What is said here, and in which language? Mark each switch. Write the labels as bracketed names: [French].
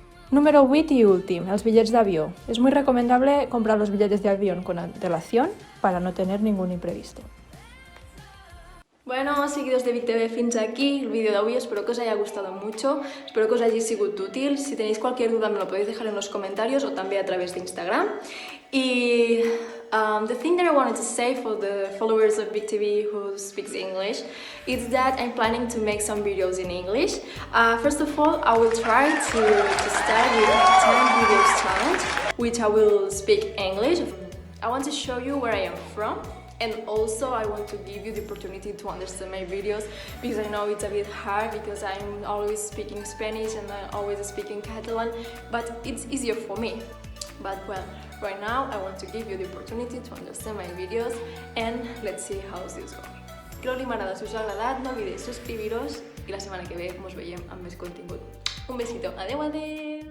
[Catalan] Número 8 y últim, els bitllets d'avió. [Spanish] Es muy recomendable comprar los billetes de avión con antelación para no tener ningún imprevisto. [Catalan] Bueno, seguidors de Vic TV, fins aquí el vídeo d'avui. [Spanish] Espero que os haya gustado mucho, espero que os haya sigut útil. Si tenéis cualquier duda me lo podéis dejar en los comentarios o también a través de Instagram. [English] Y the thing that I wanted to say for the followers of Vic TV who speaks English is that I'm planning to make some videos in English. First of all, I will try to start with a 10 videos challenge, which I will speak English. I want to show you where I am from. And also I want to give you the opportunity to understand my videos because I know it's a bit hard because I'm always speaking Spanish and I'm always speaking Catalan, but it's easier for me. But well, right now I want to give you the opportunity to understand my videos and let's see how this goes. [Spanish] Creo que [Catalan] m'agrada, si us ha agradat, no oblideu subscriure-us i la setmana que ve ens veiem amb més contingut. [Spanish] Un besito, [Catalan] adeu, adeu!